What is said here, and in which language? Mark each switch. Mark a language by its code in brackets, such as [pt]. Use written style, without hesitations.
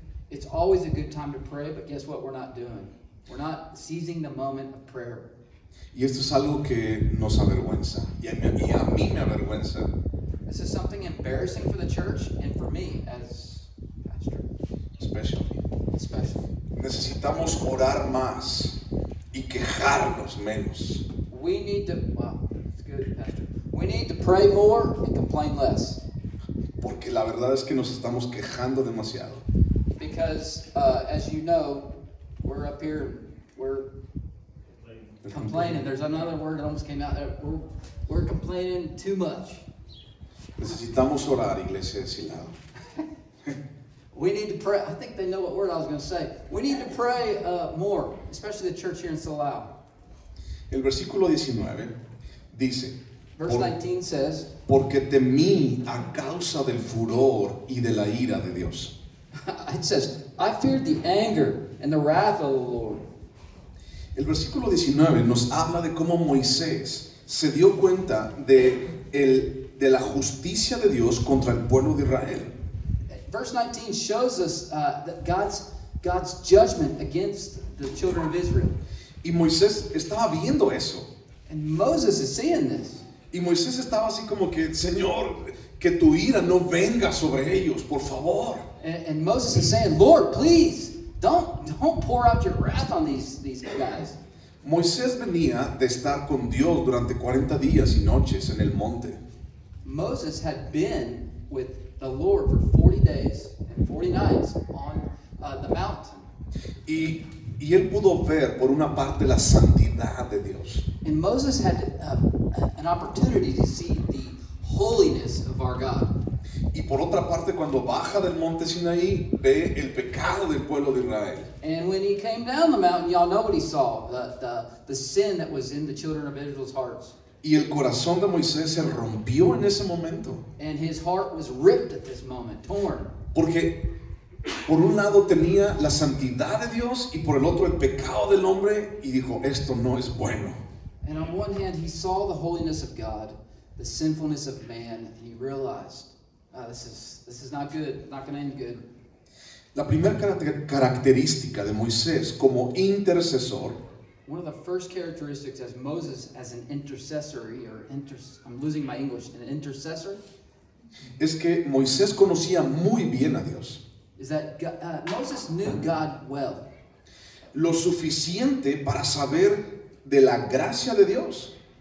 [en] It's always a good time to pray, but guess what we're not doing? We're not seizing the moment of prayer. [es] Y esto es algo que nos avergüenza, y a mí me avergüenza. [en] This is something embarrassing for the church and for me as pastor, especially. [es] Necesitamos orar más y quejarnos menos. [en] We need to, wow, it's good, pastor. We need to pray more and complain less. [es] Porque la verdad es que nos estamos quejando demasiado. [en] Because, as you know, we're up here, we're complaining. There's another word that almost came out there. We're complaining too much. [es] Necesitamos orar, iglesia de Silao. [en] We need to pray. I think they know what word I was going to say. We need to pray more, especially the church here in Silao. [es] El versículo 19 dice, [en] Verse 19 says, [es] porque temí a causa del furor y de la ira de Dios. [en] it says, I feared the anger and the wrath of the Lord. [es] El versículo 19 nos habla de cómo Moisés se dio cuenta de la justicia de Dios contra el pueblo de Israel. [en] Verse 19 shows us that God's judgment against the children of Israel. [es] Y Moisés estaba viendo eso. [en] And Moses is seeing this. [es] Y Moisés estaba así como que, Señor, que tu ira no venga sobre ellos, por favor. [en] And Moses is saying, Lord, please, don't pour out your wrath on these guys. [es] Moisés venía de estar con Dios durante 40 días y noches en el monte. [en] Moses had been with the Lord for 40 days and 40 nights on the mountain. [es] Y Y él pudo ver por una parte la santidad de Dios. [en] And Moses had an opportunity to see the holiness of our God. [es] Y por otra parte, cuando baja del monte Sinaí, ve el pecado del pueblo de Israel. [en] And when he came down the mountain, y'all know what he saw, the sin that was in the children of Israel's hearts. [es] Y el corazón de Moisés se rompió en ese momento. [en] And his heart was ripped at this moment, torn. [es] Porque por un lado tenía la santidad de Dios y por el otro el pecado del hombre, y dijo, esto no es bueno. [en] And on one hand, he saw the holiness of God, the sinfulness of man, and he realized, this is not good, not going to end good. [es] La primera característica de Moisés como intercesor, [en] one of the first characteristics as Moses as an intercessory, I'm losing my English, an intercessor, [es] es que Moisés conocía muy bien a Dios. [en] Is that Moses knew God well. [es] Lo suficiente para saber de la gracia de Dios.